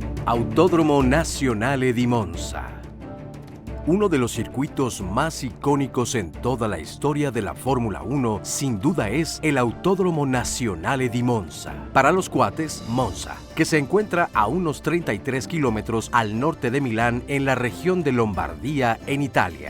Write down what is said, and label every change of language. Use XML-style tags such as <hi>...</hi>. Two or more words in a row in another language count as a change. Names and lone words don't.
<es>Autódromo Nazionale di Monza. Uno de los circuitos más icónicos en toda la historia de la Fórmula 1, sin duda es el Autódromo Nazionale di Monza. Para los cuates, Monza, que se encuentra a unos 33 kilómetros al norte de Milán en la región de Lombardía, en Italia.</es>